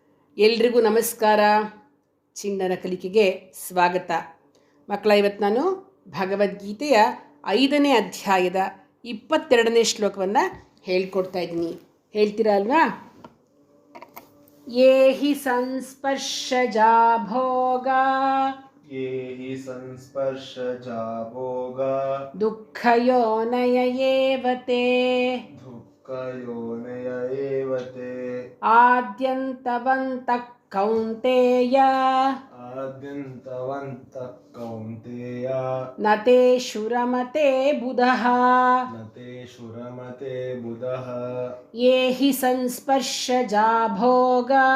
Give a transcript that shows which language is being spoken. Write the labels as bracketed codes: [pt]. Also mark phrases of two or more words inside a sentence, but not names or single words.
[kn] ಎಲ್ರಿಗೂ ನಮಸ್ಕಾರ. ಚಿಣ್ಣರ ಕಲಿಕೆಗೆ ಸ್ವಾಗತ. ಮಕ್ಕಳ, ಇವತ್ತು ನಾನು ಭಗವದ್ಗೀತೆಯ 5ನೇ ಅಧ್ಯಾಯದ 22ನೇ ಶ್ಲೋಕವನ್ನು ಹೇಳ್ಕೊಡ್ತಾ ಇದ್ದೀನಿ. ಹೇಳ್ತೀರಾ ಅಲ್ವಾ? [sa] ಯೇ ಹಿ ಸಂಸ್ಪರ್ಶಜಾ ಭೋಗ ದುಃಖಯೋನಯ ಏವತೆ ಆದ್ಯಂತವಂತಃ ಕೌಂತೇಯ ನ ತೇಷು ರಮತೆ ಬುಧಃ ಯೇ ಹಿ ಸಂಸ್ಪರ್ಶಜಾ ಭೋಗ